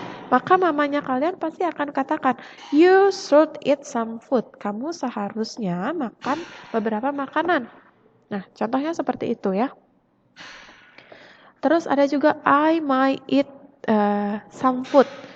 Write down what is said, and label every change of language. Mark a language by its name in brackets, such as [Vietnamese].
[Indonesian] Maka mamanya kalian pasti akan katakan, [English] "You should eat some food." [Indonesian] Kamu seharusnya makan beberapa makanan. Nah, contohnya seperti itu ya. Terus ada juga, [English] I might eat some food.